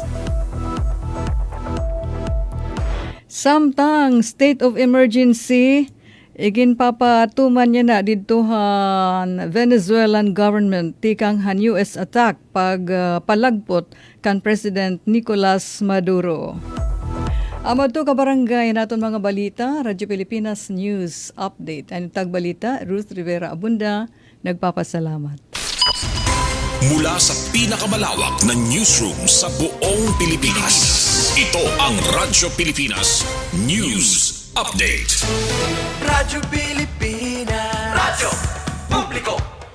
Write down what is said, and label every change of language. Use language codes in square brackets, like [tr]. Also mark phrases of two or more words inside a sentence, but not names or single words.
[war] Samtang state of emergency iginpapatuman niya na didtohan Venezuelan government tikang han US attack pag palagpot kan President Nicolas Maduro. Amado ka barangay naton mga balita, Radyo Pilipinas News Update. Ang tagbalita, Ruth Rivera Abunda, nagpapasalamat. [tl] Mula sa pinakamalawak na newsroom sa buong Pilipinas. Ito ang Radyo Pilipinas News Update. Radyo Pilipinas, Radyo Publiko.